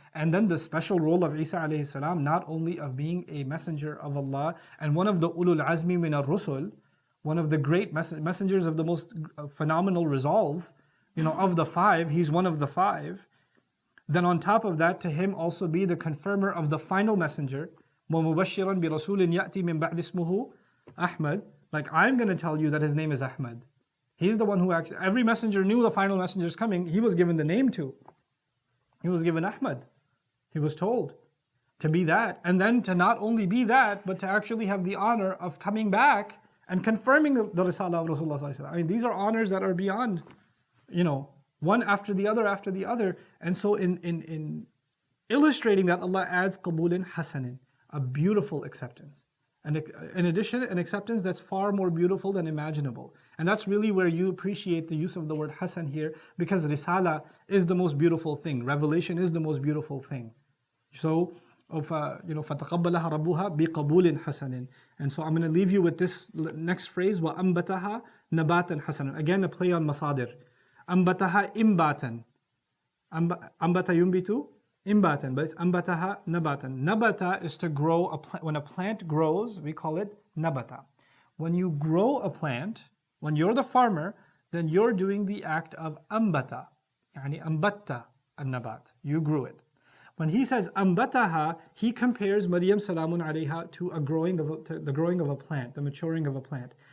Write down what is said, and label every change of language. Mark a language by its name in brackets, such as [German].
[English] And then the special role of Isa alayhi salam, not only of being a messenger of Allah and one of the ulul azmi min ar-rusul, one of the great messengers of the most phenomenal resolve, of the five, he's one of the five. Then on top of that, to him also be the confirmer of the final messenger. [Arabic] وَمُبَشِّرًا بِرَسُولٍ يَأْتِي مِن بَعْدِ اسْمُهُ Ahmad. [English] Like, I'm going to tell you that his name is Ahmad. He's the one who actually, every messenger knew the final messenger is coming. He was given the name to. He was given Ahmad. He was told to be that. And then to not only be that, but to actually have the honor of coming back and confirming the Risalah of Rasulullah. I mean, these are honors that are beyond, one after the other. And so in illustrating that, Allah adds qabulin hasanin, a beautiful acceptance. And in addition, an acceptance that's far more beautiful than imaginable. And that's really where you appreciate the use of the word hasan here, because risala is the most beautiful thing. Revelation is the most beautiful thing. [Arabic] So, فَتَقَبَّلَهَا رَبُّهَا بِقَبُولٍ حَسَنٍ. [English] And so I'm going to leave you with this next phrase, [Arabic] وَأَنْبَتَهَا نَبَاتًا حَسَنًا. [English] Again, a play on masadir. [Arabic] أَنْبَتَهَا إِمْبَاتًا. أَنْبَتَ يُنْبِتُ إِمْبَاتًا, [English] but it's [Arabic] أَنْبَتَهَا نَبَاتًا. [English] Nabata is to grow a plant. When a plant grows, we call it nabata. When you grow a plant, when you're the farmer, then you're doing the act of أنبتا. [Arabic] يعني أنبتَ النبات. [English] You grew it. When he says أنبتها, he compares Maryam salamun alayha to the growing of a plant, the maturing of a plant.